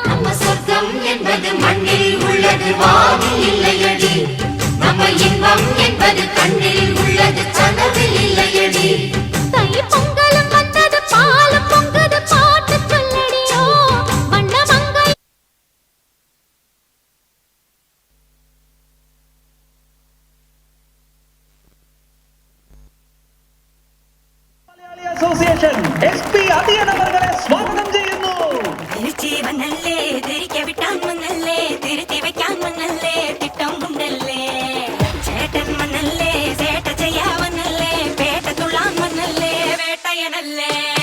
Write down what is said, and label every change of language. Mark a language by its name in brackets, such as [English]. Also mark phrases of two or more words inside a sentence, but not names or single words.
[Tamil] நம்ம சொர்க்கம் என்பது மண்ணில் உள்ளது வானில் இல்லையடி. நம்ம இன்பம் என்பது கண்ணில் உள்ளது கனவில் இல்லையடி. தை பொங்கலும் வந்தது பாலும் பொங்குது பாட்டு சொல்லடியோ. வண்ண மங்கை [Malayalam] അസോസിയേഷൻ എസ്.പി. അതിയൻ അവരെ സ്വാഗതം ചെയ്യുന്നു. തിരിച്ചു വന്നല്ലേ തിരികെ വിട്ടാൻ വന്നല്ലേ തിരുത്തി വെക്കാൻ വന്നല്ലേ തിട്ടം കൊണ്ടല്ലേ ചേട്ടൻ വന്നല്ലേ ചേട്ട ചെയ്യാൻ വന്നല്ലേ പേട്ട തുള്ളാൻ വന്നല്ലേ വേട്ടയനല്ലേ.